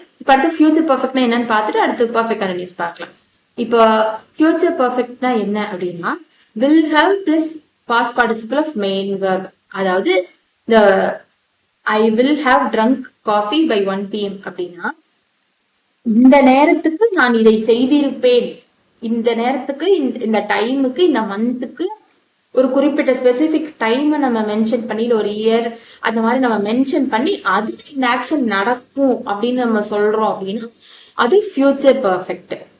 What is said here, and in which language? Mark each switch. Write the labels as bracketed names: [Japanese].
[Tamil] இப்ப அடுத்து ஃபியூச்சர் பர்ஃபெக்ட்னா என்னன்னு பார்த்துட்டு அடுத்து பர்ஃபெக்ட் கண்டினியூஸ் பார்க்கலாம். இப்போ ஃபியூச்சர் பர்ஃபெக்ட்னா என்ன அப்படின்னா [English] will have plus past participle of main verb. அதாவது the I will have drunk coffee by 1 p.m. [Tamil] அப்படின்னா இந்த நேரத்துக்கு நான் இதை செய்திருப்பேன், இந்த நேரத்துக்கு இந்த டைமுக்கு இந்த மந்த்துக்கு ஒரு குறிப்பிட்ட ஸ்பெசிபிக் டைம் நம்ம மென்ஷன் பண்ணி ஒரு இயர் அந்த மாதிரி நம்ம மென்ஷன் பண்ணி அதுக்கு இந்த ஆக்ஷன் நடக்கும் அப்படின்னு நம்ம சொல்றோம் அப்படின்னா அது ஃபியூச்சர் பர்ஃபெக்ட்.